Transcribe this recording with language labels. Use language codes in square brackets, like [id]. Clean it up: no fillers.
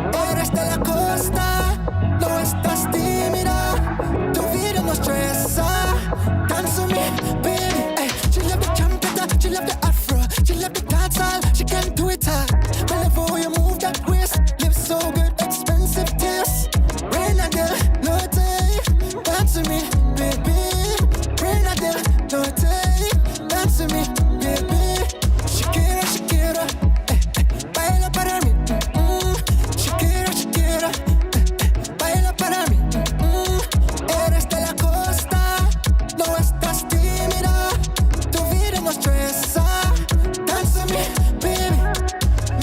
[es] Eres de la costa, no estás tímida. Tu vida no estresa. [en] Dance with me, baby. She love the trumpet, she love the afro, she love the dancehall. She can do it all. Whenever you move that waist, lips so good, expensive taste. [es] Reina del norte, [en] dance with me, baby. [es] Reina del norte, [en] dance with me, baby. [es] Shakira, Shakira, baila para mí. Shakira, Shakira, baila para mí. Eres de la costa, no estás tímida. Tu vida no estresa. [en] Dance with me, baby.